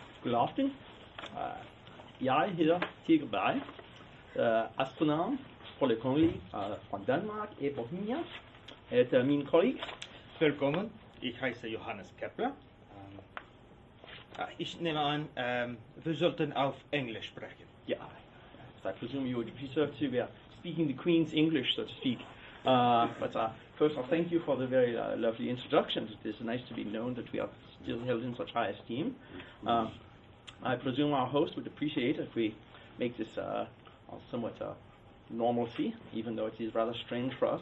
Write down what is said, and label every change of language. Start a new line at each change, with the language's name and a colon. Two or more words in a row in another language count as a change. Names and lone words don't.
Danish: God aften. Jeg hedder Tycho Brahe, astronom fra det kongelige fra Danmark, Bohemia. Et min colleague.
German: Willkommen, ich heiße Johannes Kepler. Ich nehme an, wir sollten auf Englisch sprechen.
English: Yeah, so I presume you would prefer to speaking the Queen's English, so to speak. But first, I'll thank you for the very lovely introduction. It is nice to be known that we are still held in such high esteem. I presume our host would appreciate if we make this somewhat normalcy, even though it is rather strange for us.